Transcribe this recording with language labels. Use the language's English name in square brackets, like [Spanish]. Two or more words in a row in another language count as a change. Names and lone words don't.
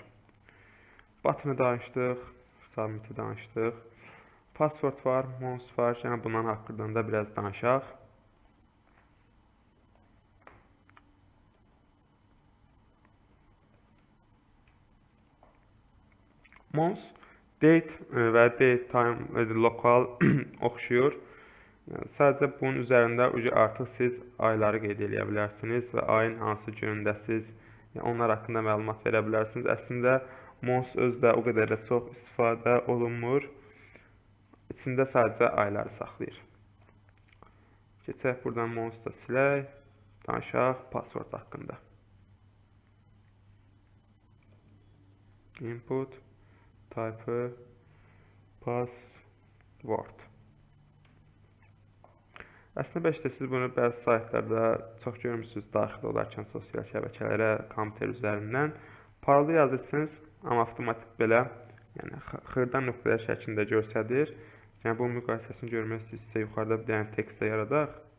[Azerbaijani] Buttonu danışdıq, submiti danışdıq. Password var, mouse var. Yəni, bunların haqqında da biraz danışaq. [English] Mouse, date [Azerbaijani] və [English] date time [Azerbaijani] lokal oxşuyur. Yəni, sadəcə bunun üzərində artıq siz ayları qeyd edə bilərsiniz və ayın hansı günündəsiz, onlar haqqında məlumat verə bilərsiniz. Əslində, mouse özdə o qədər də çox istifadə olunmur. İçində sadəcə ayları saxlayır. Keçək buradan mouse da silək. Danışaq password haqqında. [English] Input, type, password. [Azerbaijani] Əslində bəlkə siz bunu bəzi saytlarda çox görmürsünüz daxil olarkən sosial şəbəkələrə, kompüter üzərindən. Parola yazırsınız, amma avtomatik belə xırda nöqtələr şəklində göstərir. Yəni, bu müqayisəsini görmək istəyirsə, yuxarıda bir dənə tekstə yaradaq.